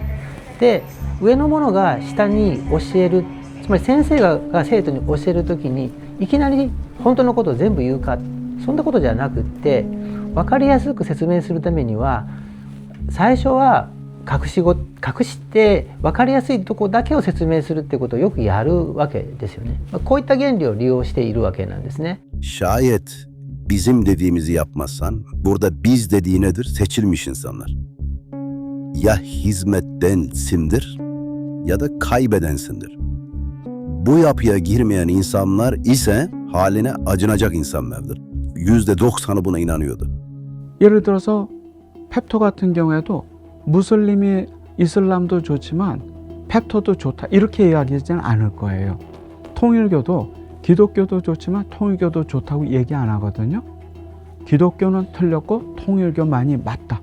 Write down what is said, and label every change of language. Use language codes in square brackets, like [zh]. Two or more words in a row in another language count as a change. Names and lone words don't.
[ja] で、上の者が下に教える、つまり先生が生徒に教えるときにいきなり本当のことを全部言うか、そんなことじゃなくって、分かりやすく説明するためには最初は隠して分かりやすいとこだけを説明するっていうことをよくやるわけですよね。こういった原理を利用しているわけなんですね。 [tr] Şayet bizim dediğimizi yapmazsan, burada biz dediği nedir? Seçilmiş insanlar. Ya hizmettensindir ya da kaybedensindir. Bu yapıya girmeyen insanlar ise haline acınacak insanlardır. %90'ı buna inanıyordu. [ko] 예를 들어서 펩토 같은 경우에도 무슬림이 이슬람도 좋지만 펩토도 좋다 이렇게 이야기하지는 않을 거예요. 통일교도 기독교도 좋지만 통일교도 좋다고 얘기 안 하거든요. 기독교는 틀렸고 통일교만이 맞다.